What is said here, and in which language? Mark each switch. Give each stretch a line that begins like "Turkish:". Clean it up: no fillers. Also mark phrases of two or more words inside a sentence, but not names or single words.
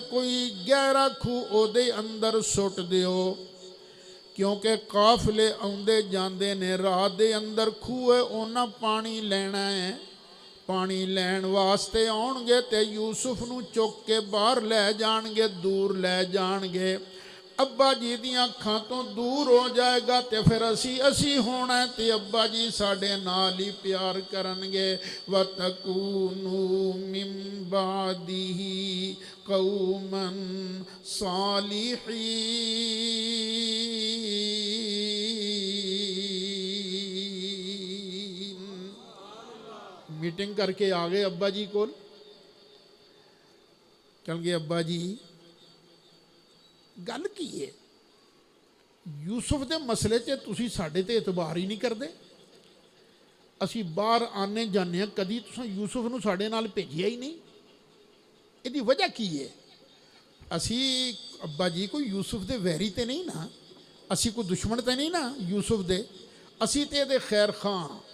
Punjabi: کوئی گہرا کھوہ او دے اندر سٹ دیو، کیونکہ قافلے آندے جاندے نے، راہ دے اندر کھوہ ہے، اونا پانی لینا ہے، پانی لین واسطے آن گے تے یوسف نو چک کے باہر لے جان گے، دور لے جان گے، ابا جی دیاں اکھاں تو دور ہو جائے گا تے پھر اسی ہونا ہے تے ابا جی ساڈے نال ہی پیار کرن گے۔
Arabic: وَتَكُونُوا مِن بَعْدِهِ قَوْمًا صَالِحِينَ۔
Punjabi: میٹنگ کر کے آ گئے ابا جی کول، چل گئے ابا جی گل کی ہے؟ ਯੂਸਫ ਦੇ ਮਸਲੇ 'ਚ ਤੁਸੀਂ ਸਾਡੇ ਤੇ ਇਤਬਾਰ ਹੀ ਨਹੀਂ ਕਰਦੇ। ਅਸੀਂ ਬਾਹਰ ਆਨੇ ਜਾਂਦੇ ਹਾਂ, ਕਦੀ ਤੁਸੀਂ ਯੂਸਫ ਨੂੰ ਸਾਡੇ ਨਾਲ ਭੇਜਿਆ ਹੀ ਨਹੀਂ। ਇਹਦੀ ਵਜ੍ਹਾ ਕੀ ਹੈ? ਅਸੀਂ ਅੱਬਾ ਜੀ ਕੋਈ ਯੂਸਫ ਦੇ ਵੈਰੀ ਤੇ ਨਹੀਂ ਨਾ, ਅਸੀਂ ਕੋਈ ਦੁਸ਼ਮਣ ਤੇ ਨਹੀਂ ਨਾ ਯੂਸਫ ਦੇ, ਅਸੀਂ ਤੇ ਇਹਦੇ ਖੈਰ ਖਾਂ।